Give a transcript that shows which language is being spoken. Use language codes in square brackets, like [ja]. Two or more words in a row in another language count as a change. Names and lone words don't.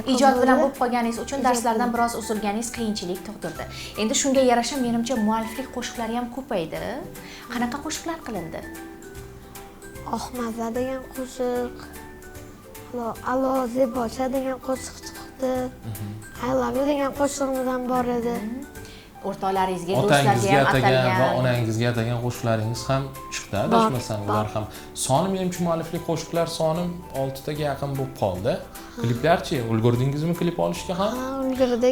[uz] ijod bilan bo'lib qolganingiz uchun darslardan biroz uzilganingiz qiyinchilik tug'dirdi. Endi shunga yarasha menimcha mualliflik qo'shiqlari ham ko'paydi. Qanaqa qo'shiqlar qilindi? Oqmaza degan qo'shiq, Alo Zebocha degan qo'shiq chiqdi. I love you degan qo'shig'imiz ham bor edi. O'rtoqlaringizga, do'stlarga ham atalgan va onangizga atagan qo'shiqlaringiz ham chiqdi, adashmasam. Ular ham soni menimcha mualliflik qo'shiqlar soni 6 taga yaqin bo'lib qoldi. Kliplarchi, ulgurdingizmi klip olishga ham? Ha, ulgurdik.